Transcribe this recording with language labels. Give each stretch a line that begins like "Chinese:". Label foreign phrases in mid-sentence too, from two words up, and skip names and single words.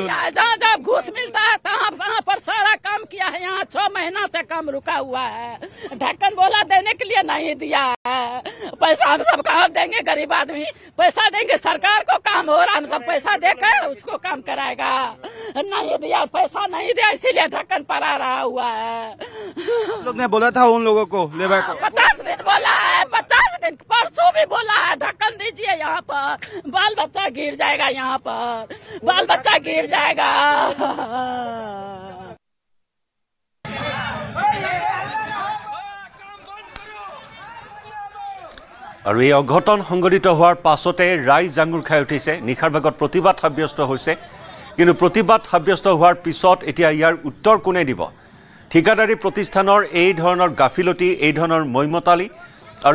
Hindi: जहाँ जहाँ घूस मिलता है तहाँ पर सारा काम किया है यहाँ 6 महीना से काम रुका हुआ है ढक्कन बोला देने के लिए नहीं दिया है पैसा हम सब कहाँ देंगे गरीब आदमी पैसा देंगे सरकार को काम हो रहा हम सब पैसा देकर उसको काम कराएगा नहीं दिया पैसा नहीं दिया इसीलिए ढक्कन पड़ा रहा हुआ है लोग ने बोला था उन लोगों को लेबर को 50 दिन बोला है 50 दिन परसों भी बोला है ढक्कन दीजिए यहाँ पर बाल बच्चा गिर जाएगा यहाँ पर बाल बच्चा गिर जाएगा
Assamese: আৰু এই অঘটন সংঘটিত হোৱাৰ পাছতে ৰাইজ জাঙুৰ খাই উঠিছে নিখাৰ ভাগত প্ৰতিবাদ সাব্যস্ত হৈছে কিন্তু প্ৰতিবাদ সাব্যস্ত হোৱাৰ পিছত এতিয়া ইয়াৰ উত্তৰ কোনে দিব ঠিকাদাৰী প্ৰতিষ্ঠানৰ এই ধৰণৰ গাফিলতি এই ধৰণৰ মৈমতালি আৰু